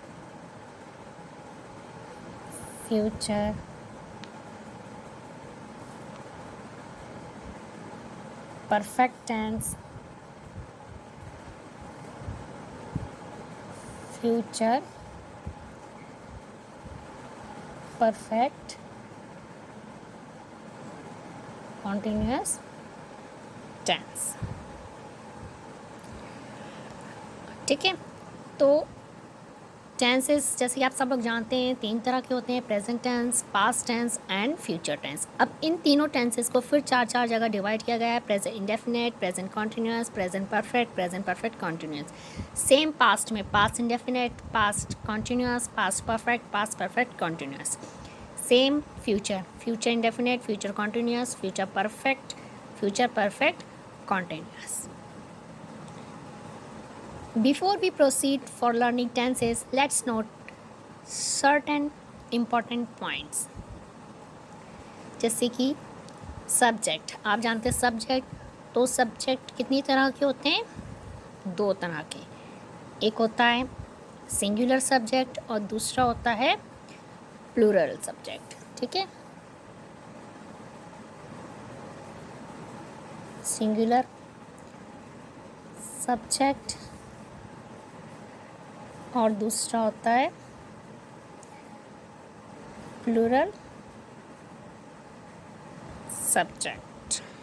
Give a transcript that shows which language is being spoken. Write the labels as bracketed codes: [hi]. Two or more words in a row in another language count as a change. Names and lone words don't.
[en] future perfect tense, future perfect continuous tense। [hi] ठीक है, तो टेंसेस जैसे कि आप सब लोग जानते हैं 3 तरह के होते हैं, [en] present tense, past tense and future tense. [hi] अब इन तीनों टेंसेस को फिर 4 जगह डिवाइड किया गया है, [en] present indefinite, present continuous, present perfect continuous. same past में past indefinite, past continuous, past perfect continuous। same future indefinite, future continuous, future perfect continuous. Before we proceed for learning tenses, let's note certain important points. [hi] जैसे कि सब्जेक्ट, आप जानते हैं सब्जेक्ट, तो सब्जेक्ट कितनी तरह के होते हैं? 2 तरह के। एक होता है [en] singular subject [hi] और दूसरा होता है [en] plural subject. [hi] ठीक है, [en] singular subject [hi] और दूसरा होता है [en] plural subject.